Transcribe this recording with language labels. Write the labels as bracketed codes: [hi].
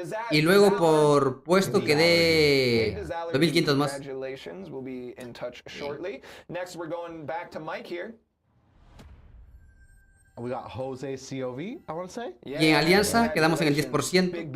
[es] Y luego por puesto quedé 2500 más. [en] We'll be in touch shortly. Next, we're going back to Mike here. We got Jose COV, I want to say. [es] Y en alianza quedamos en el 10%.